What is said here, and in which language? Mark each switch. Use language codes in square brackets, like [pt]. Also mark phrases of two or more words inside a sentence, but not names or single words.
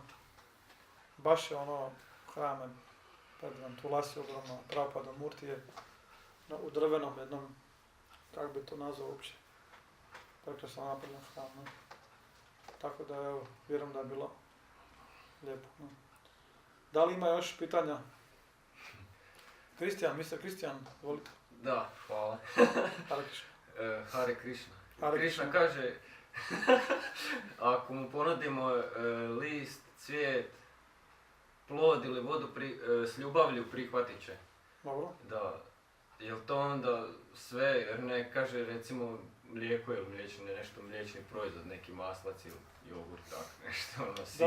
[hr] Baš je hramen, predivno, Tulasi ogromno, Prabhupada Murti je u drvenom jednom, kako bi to nazvao uopće, prekrasno napravljen hram. Ne? Tako da evo, vjerujem da je bilo lijepo. Ne? Da li ima još pitanja? Mr. Kristijan, volite. Da, hvala. [sa] Hare Krišna. Hare Krišna. Hare Krišna Krišna. [hr] kaže, ako mu ponudimo list, cvijet, plod ili vodu s ljubavlju prihvatit će. Dobro. Da, jel to onda sve, jer ne kaže recimo mlijeko ili nešto mliječni proizvod, neki maslac ili jogurt, tak nešto, sir,